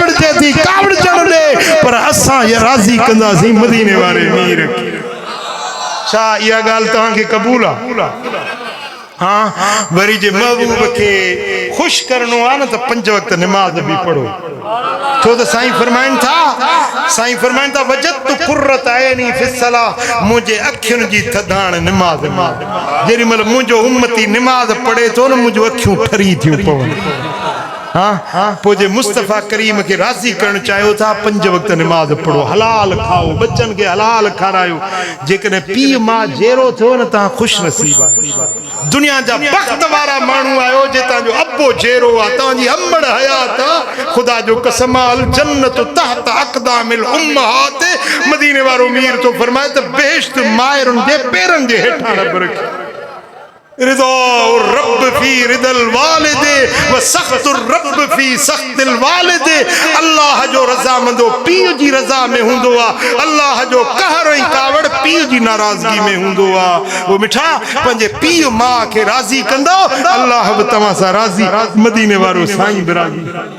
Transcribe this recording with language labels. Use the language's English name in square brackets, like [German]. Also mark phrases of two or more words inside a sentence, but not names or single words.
[Sindhi] थे थी कावड़ चढ़ दे पर असां ये राज़ी कंदासीं मदीने वारे मीर खे छा इहा ॻाल्हि तव्हांखे क़बूल आहे हाँ वरी जे महबूब के खुश करणो आहे न त 5 वक्त नमाज भी पढ़ो छो त साईं फरमाइनि था [Arabic] وجعلت قرة عيني في الصلاة [Sindhi] मुझे अखियुनि जी थधाण नमाज में जेॾी महिल मुंहिंजो उम्मती नमाज पढ़े थो न मुंहिंजूं अखियूं ठरी थियूं पवनि हाँ पोइ मुस्तफ़ा करीम के राज़ी करण चाहियो था 5 वक्त नमाज पढ़ो हलाल खाओ बच्चन के हलाल खारायो जेकॾहिं पीउ मां जेरो थियो न तव्हां ख़ुशि नसीब आहे दुनिया जा बख़्त वारा माण्हू आयो जे तव्हांजो अबो जेरो आहे तव्हांजी अमड़ हयात आहे ख़ुदा जो कसम [Arabic] الجنة تحت أقدام الأمهات [Sindhi] मदीने वारो मीर तो फरमाए त बेश्त मायरुनि जे पेरनि जे हेठां रब रखी [Arabic] رضا الرب في رضا الوالد وسخط الرب في سخط الوالد [Sindhi] अल्लाह जो रज़ामंदो पीउ जी रज़ा में हूंदो आहे अल्लाह जो कहर ऐं कावड़ पीउ जी नाराज़गी में हूंदो आहे वो मिठा पंहिंजे पीउ माउ खे राज़ी कंदो अल्लाह बि तव्हां सां राज़ी मदीने वारो साईं बि राज़ी